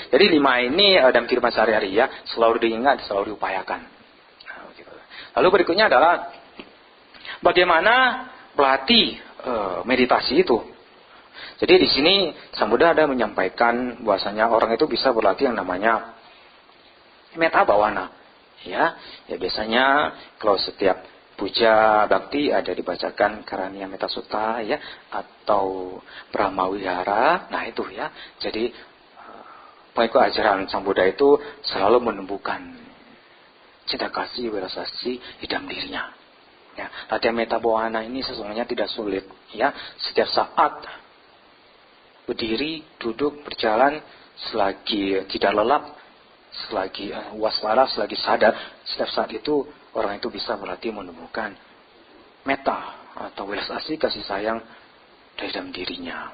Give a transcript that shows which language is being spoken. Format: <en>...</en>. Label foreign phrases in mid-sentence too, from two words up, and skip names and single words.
<id>Jadi 5 ini dalam kehidupan sehari-hari ya selalu diingat, selalu diupayakan. Nah, begitu. Lalu berikutnya adalah bagaimana berlatih meditasi itu. Jadi di sini Sang Buddha ada menyampaikan bahwasanya orang itu bisa berlatih yang namanya</id> <pi>metta bhavana.</pi> <id>Ya biasanya kalau setiap puja bakti ada dibacakan Karaniya Metta Sutta ya, atau Brahma Wihara. Nah itu ya. Jadi pengikut ajaran Sang Buddha itu selalu menumbuhkan cinta kasih, welas asih di dalam dirinya. Ya, latihan</id> <pi>metta bhavana</pi> <id>ini sesungguhnya tidak sulit. Ya, setiap saat berdiri, duduk, berjalan, selagi tidak lelap, selagi waspada, selagi sadar, setiap saat itu orang itu bisa berlatih menumbuhkan metta atau welas asih, kasih sayang dari dalam dirinya.</id>